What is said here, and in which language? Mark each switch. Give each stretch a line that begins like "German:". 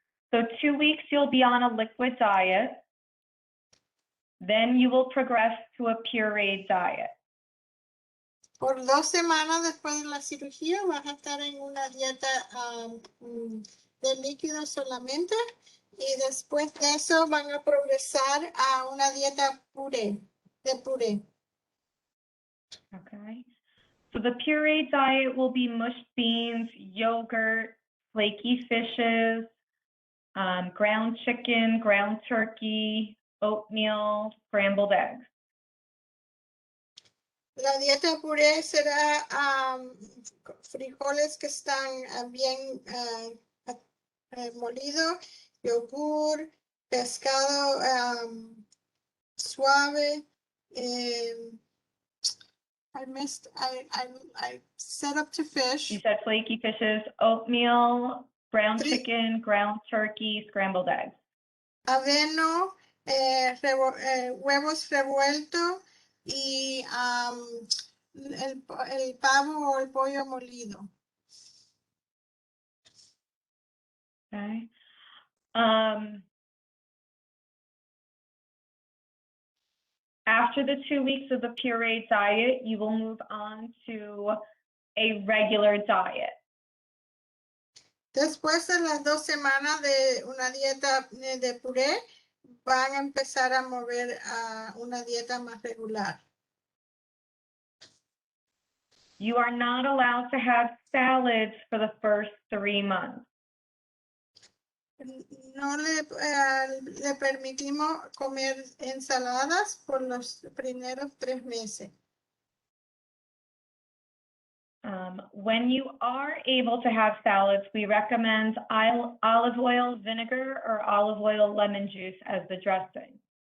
English: So 2 weeks, you'll be on a liquid diet. Then you will progress to a pureed diet.
Spanish: Por 2 semanas después de la cirugía vas a estar en una dieta de líquidos solamente y después de eso van a progresar a una dieta de puré.
English: Okay. So the pureed diet will be mushed beans, yogurt, flaky fishes, ground chicken, ground turkey, oatmeal, scrambled eggs.
Spanish: La dieta puré será frijoles que están bien molidos, yogur, pescado suave.
English: I set up to fish. You said flaky fishes, oatmeal, ground Three- chicken, ground turkey, scrambled eggs.
Spanish: Aveno, huevos revueltos y el pavo o el pollo molido.
English: Okay. After the 2 weeks of the pureed diet, you will move on to a regular diet.
Spanish: Después de las 2 semanas de una dieta de puré, van a empezar a mover a una dieta más regular.
English: You are not allowed to have salads for the first 3 months.
Spanish: No le permitimos comer ensaladas por los primeros 3 meses.
English: When you are able to have salads, we recommend olive oil vinegar or olive oil lemon juice as the dressing.